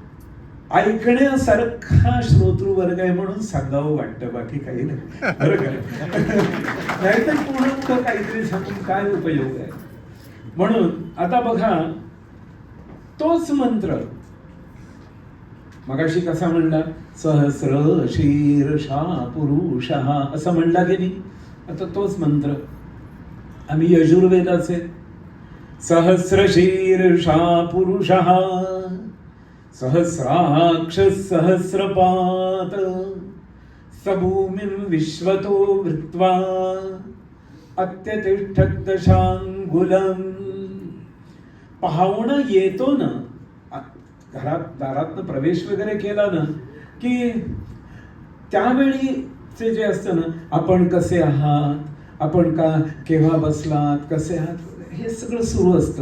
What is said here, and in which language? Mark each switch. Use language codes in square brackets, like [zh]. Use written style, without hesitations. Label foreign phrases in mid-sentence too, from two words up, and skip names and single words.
[mr] कारण ऐकण्यासारखा श्रोतृवर्ग आहे म्हणून सांगावं वाटतं, बाकी काही नाही. बरं का? नाहीतर पूर्ण काहीतरी सांगून काय उपयोग आहे. म्हणून आता बघा, तोच मंत्र मगाशी कसा म्हणला, [sa] सहस्र शीर्षा पुरुषः [mr] असं म्हणला की नाही. आता तोच मंत्र आम्ही यजुर्वेदाचे [sa] सहस्र शीर्षा पुरुषः सहस्राक्ष सहस्रपात सबूमिं विश्वतो वृत्वा अत्यतिष्ठत् दशांगुलम. [mr] पाहुणा येतो ना, घरात दारातनं प्रवेश वगैरे केला ना की त्यावेळीचे जे असतं ना, आपण कसे आहात, आपण का केव्हा बसलात, कसे आहात, हे सगळं सुरू असतं.